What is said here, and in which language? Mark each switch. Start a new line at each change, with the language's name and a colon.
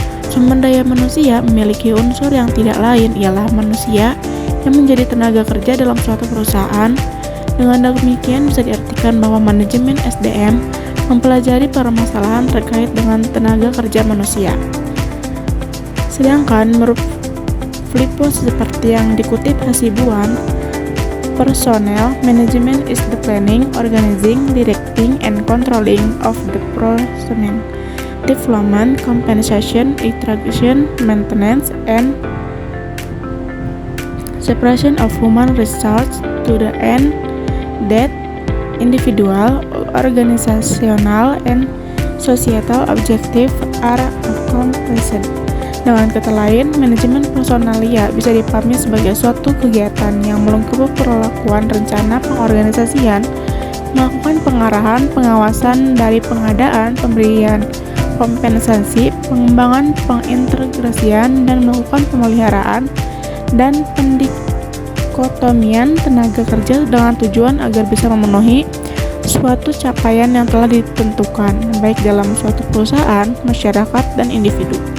Indonesian: Sumber daya manusia memiliki unsur yang tidak lain ialah manusia yang menjadi tenaga kerja dalam suatu perusahaan. Dengan demikian bisa diartikan bahwa manajemen SDM mempelajari permasalahan terkait dengan tenaga kerja manusia. Sedangkan menurut Flippo seperti yang dikutip Hasibuan,
English: personnel management is the planning, organizing, directing, and controlling of the personnel, development, compensation, attraction, maintenance, and separation of human resources to the end that individual, organizational, and societal objective are accomplished.
Indonesian: Dengan kata lain, manajemen personalia bisa dipahami sebagai suatu kegiatan yang melengkapi perlakuan rencana pengorganisasian, melakukan pengarahan, pengawasan dari pengadaan, pemberian kompensasi, pengembangan, pengintegrasian, dan melakukan pemeliharaan dan pendikotomian tenaga kerja dengan tujuan agar bisa memenuhi suatu capaian yang telah ditentukan, baik dalam suatu perusahaan, masyarakat, dan individu.